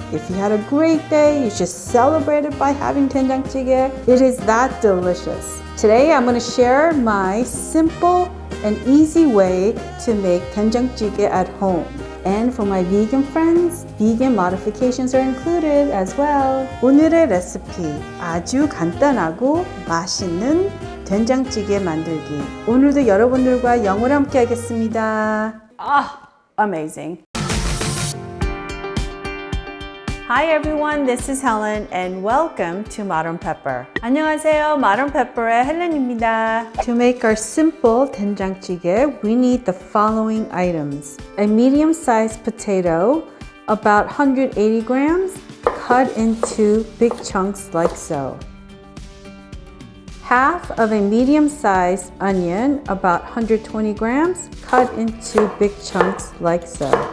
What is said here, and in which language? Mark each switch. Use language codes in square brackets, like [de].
[en] If you had a great day, you should celebrate it by having 된장찌개. It is that delicious. Today, I'm going to share my simple and easy way to make 된장찌개 at home. And for my vegan friends, vegan modifications are included as well. [ko] 오늘의 레시피, 아주 간단하고 맛있는 된장찌개 만들기. 오늘도 여러분들과 영어로 함께 하겠습니다. [en] Amazing. Hi everyone, this is Helen and welcome to Modern Pepper. [ko] 안녕하세요, Modern Pepper의 헬렌입니다. [en] To make our simple 된장찌개, we need the following items. A medium-sized potato, about 180 grams, cut into big chunks like so. Half of a medium-sized onion, about 120 grams, cut into big chunks like so.